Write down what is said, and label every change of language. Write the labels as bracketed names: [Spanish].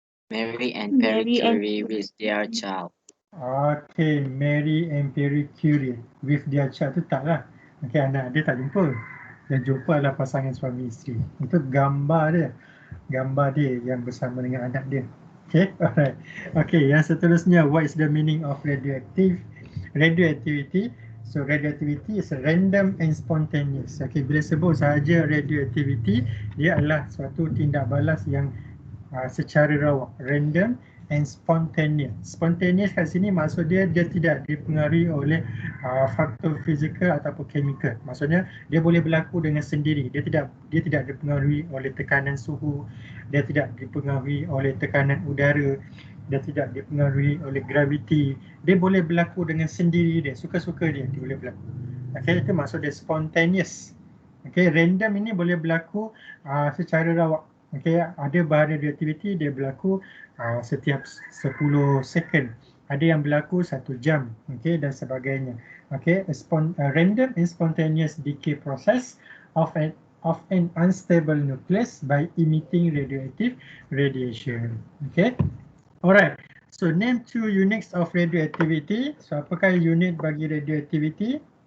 [English] Mary and Pierre Curie with their child. Mary and Pierre Curie with their child [Malay] tu taklah. Anak dia tak jumpa. Yang jumpa adalah pasangan suami isteri. Itu gambar dia yang bersama dengan anak dia. [English] Alright. [Malay] Yang seterusnya, [English] what is the meaning of radioactivity? So radioactivity is random and spontaneous. [Malay] Bila sebut sahaja radioactivity, dia adalah suatu tindak balas yang secara rawak, [English] random and spontaneous. [Malay] Spontaneous kat sini maksud dia tidak dipengaruhi oleh faktor fizikal ataupun chemical. Maksudnya dia boleh berlaku dengan sendiri. Dia tidak dipengaruhi oleh tekanan suhu, dia tidak dipengaruhi oleh tekanan udara, dia tidak dipengaruhi oleh graviti. Dia boleh berlaku dengan sendiri dia, suka-suka dia boleh berlaku. Itu maksud dia spontaneous. Random ini boleh berlaku secara rawak. Ada bahan radioaktiviti dia berlaku setiap 10 second. Ada yang berlaku 1 jam, dan sebagainya. [English] Random and spontaneous decay process of an unstable nucleus by emitting radioactive radiation. Alright. So name 2 units of radioactivity. [Malay] So apakah unit bagi radioactivity?